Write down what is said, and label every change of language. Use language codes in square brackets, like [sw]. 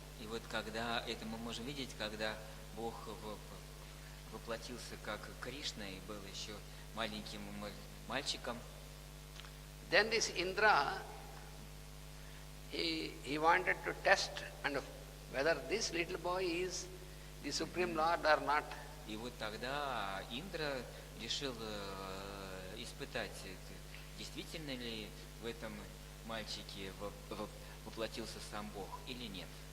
[ru] И вот когда это мы можем видеть, когда Бог воплотился как Кришна и был еще маленьким мальчиком. [en] Then this Indra, he wanted to test and whether this little boy is the Supreme Lord or not. [ru] И вот тогда Индра решил испытать, действительно ли в этом мальчике воплотился сам Бог или нет.